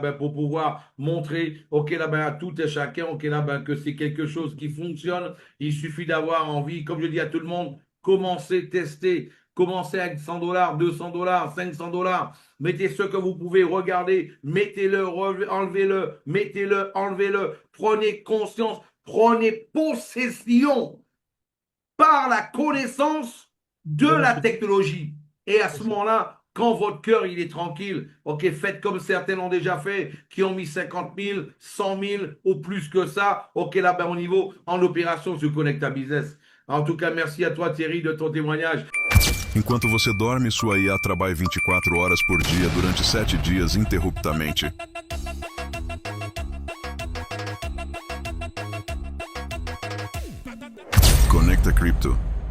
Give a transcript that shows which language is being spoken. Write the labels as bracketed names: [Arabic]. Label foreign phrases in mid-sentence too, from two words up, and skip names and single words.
[French] ben pour pouvoir montrer, ok là ben à tout et chacun, ok là ben que c'est quelque chose qui fonctionne, il suffit d'avoir envie, comme je dis à tout le monde, commencez, testez, commencez avec 100 dollars, 200 dollars, 500 dollars, mettez ce que vous pouvez, regardez, mettez-le, enlevez-le, mettez-le, enlevez-le, prenez conscience, prenez possession par la connaissance de De la la société. technologie. Et à C'est ce ça. moment-là, quand votre cœur il est tranquille, ok, faites comme certains l'ont déjà fait, qui ont mis 50 000, 100 000 ou plus que ça, ok, là, ben, au niveau, en opération sur Connecta Business. En tout cas, merci à toi Thierry de ton témoignage. [Portuguese] Enquanto você dorme, sua IA trabalha 24 horas por dia durante 7 dias interruptamente. Conecta Crypto.